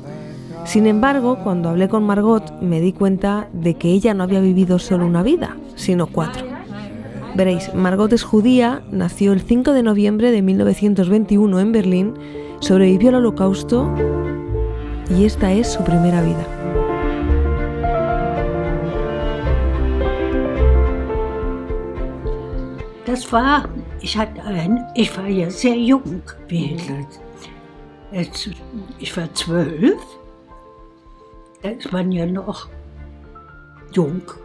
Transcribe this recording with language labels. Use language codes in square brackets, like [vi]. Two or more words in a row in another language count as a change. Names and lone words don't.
[es] Sin embargo, cuando hablé con Margot me di cuenta de que ella no había vivido solo una vida, sino 4. Veréis, Margot es judía, nació el 5 de noviembre de 1921 en Berlín, sobrevivió al Holocausto y esta es su primera vida. [de] Ich war ja sehr jung, wie Hitler. Ich war 12. Da ist man ja noch jung.